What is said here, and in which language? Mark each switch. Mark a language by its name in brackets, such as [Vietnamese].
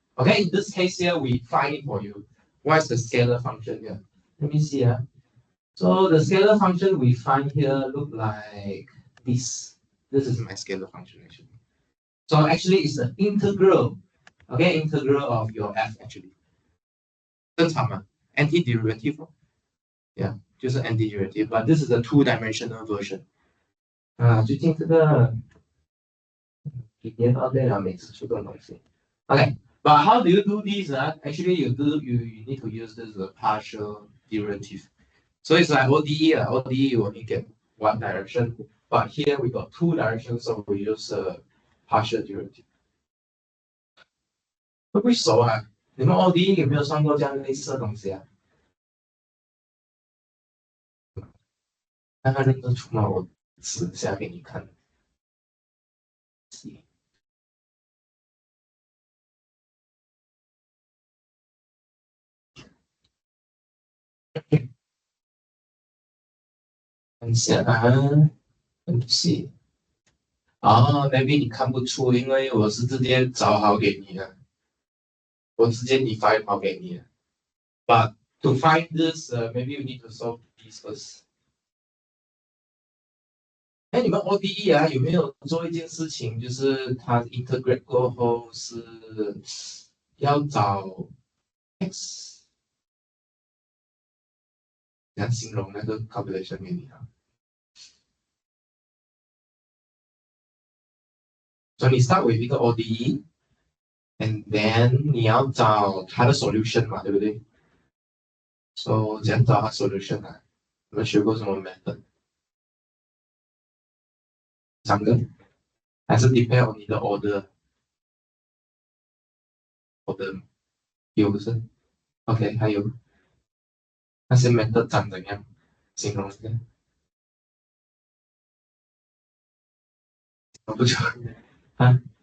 [English] Okay, in this case here, we find it for you. What is the scalar function here? Let me see. So the scalar function we find here look like this. This is my scalar function actually. So actually it's the integral. Okay, integral of your f actually. [Chinese] 正常嘛 antiderivative. [English] Yeah, [Chinese] 就是 [English] antiderivative, but this is a two-dimensional version. [Chinese] 最近这个几年到这了，每次出这种东西。 [English] Okay, but how do you do this? Actually, you need to use this partial derivative. So it's like ODE. ODE you only get one direction, but here we got two directions, so we use partial derivative. [Chinese] 会不会熟啊？你们 ODE 有没有算过这样类似的东西啊？看看认得出吗？我指一下给你看。看一下啊，很细。maybe 你看不出，因为我是直接找好给你的，我直接 define 好给你的。 [English] But to find this, maybe you need to solve this first. [Chinese] 你们 ODE 有没有做一件事情，就是它 integrate 过后是要找 x， 怎样形容那个 calculation 给你啊？所以你 start with 一个 ODE。And then 你要找它的 solution 嘛，对不对 ？So 怎样找它 solution 啊？你们学过什么 method？ 3个，还是 depend on 你的 order？有不是 ？OK， 还有那些 method 长怎样形容一下。不错啊。